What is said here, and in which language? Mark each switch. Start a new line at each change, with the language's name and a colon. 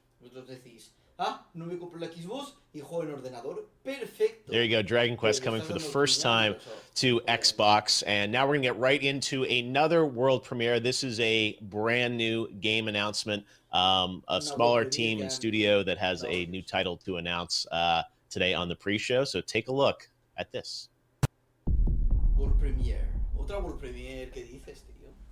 Spanish: Vosotros decís, ah, no me compro la Xbox y juego en ordenador. Perfecto.
English: There you go, Dragon Quest coming for the first time to Xbox. And now we're going to get right into another world premiere. This is a brand new game announcement. A smaller team and studio that has a new title to announce today on the pre-show. So take a look at this. World Premiere.
Spanish: Otra World Premiere, ¿qué dices, tío?